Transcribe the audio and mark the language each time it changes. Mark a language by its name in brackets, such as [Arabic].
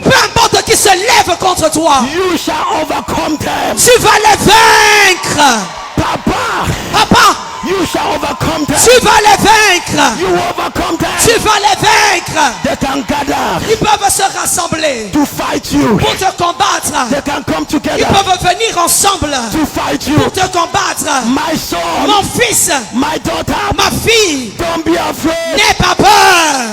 [French] peu importe qui se lève contre toi, [English] you shall overcome them. [French] tu vas les vaincre. [English] Papa, [French] Papa, [English] you shall overcome them. [French] tu vas les vaincre. [English] You overcome them. [French] Tu vas les vaincre. [English] They can gather [French] Ils peuvent se rassembler [English] to fight you. [French] pour te combattre. [English] They can come [French] Ils [English] together [French] peuvent venir ensemble [English] to fight you. [French] pour te combattre. [English] My son, [French] Mon fils, [English] my daughter, [French] ma fille, [English] don't be afraid. [French] n'aie pas peur.